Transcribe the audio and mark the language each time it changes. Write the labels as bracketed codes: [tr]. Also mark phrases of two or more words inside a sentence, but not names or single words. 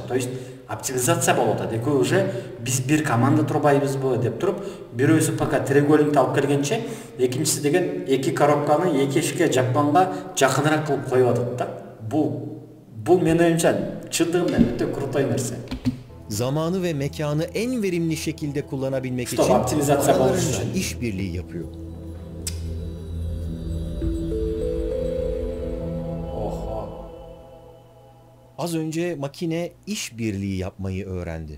[ru] То есть [ky] оптимизация болуп атат. Экөө уже биз бир команда турбайбызбы деп туруп, бирөөсү пока треугольникти алып келгенче, экинчиси деген эки коробканы эки эшикке жапканга жакыныраак кылып коюп атат да. Bu menин оюмча чындыгында өтө крутой нерсе. [tr] Zamanı ve mekanı en verimli şekilde kullanabilmek için aralarında işbirliği yapıyor. Az önce makine işbirliği yapmayı öğrendi.